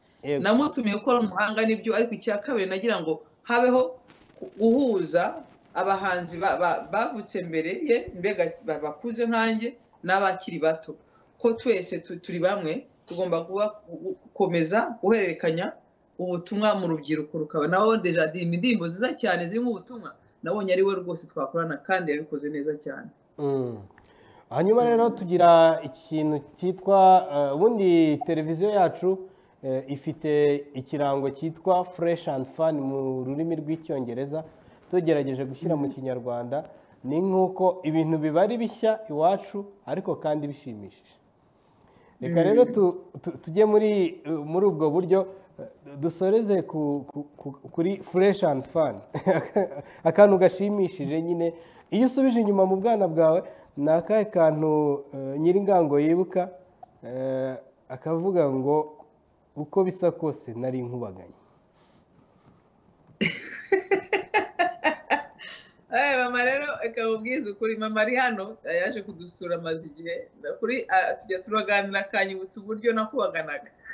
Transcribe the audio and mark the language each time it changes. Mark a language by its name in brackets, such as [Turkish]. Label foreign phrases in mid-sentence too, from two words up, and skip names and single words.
[Kinyarwanda] Namutumiye gukora umuhanga n'ibyo, ariko icya kabiri nagira ngo habeho guhuza abahanzi bavutse mbere ye, mbega bakuze nkanjye n'abakiri bato, ko twese turi bamwe, tugomba gukomeza guhererekanya ubutumwa mu rubyiruko. Rukaba naho deja indirimbo nziza cyane zirimo ubutumwa, nabonye ari we rwose twakorana kandi yabikoze neza cyane. Hanyuma rero tugira ikintu cyitwa ubundi televiziyo yacu ifite ikirango cyitwa [English] fresh and fun [Kinyarwanda] mu rurimi rw'icyongereza, tugerageje gushyira mu kinyarwanda ni nk'uko ibintu biba ari bishya iwacu ariko kandi bishimishije. Reka rero tujye muri ubwo buryo, dusoreze kuri [English] fresh and fun [Kinyarwanda] akantu gashimishije nyine. Iyo usubije inyuma mu bwana bwawe, ni akahe kantu Nyiringango yibuka akavuga ngo uko bisa kose nari nkubaganye? Mama rero akabubwiza ukuri, mama ari hano yaje kudusura amaze igihe kuri tujya turaganira, akanyibutsa uburyo nakubaganaga.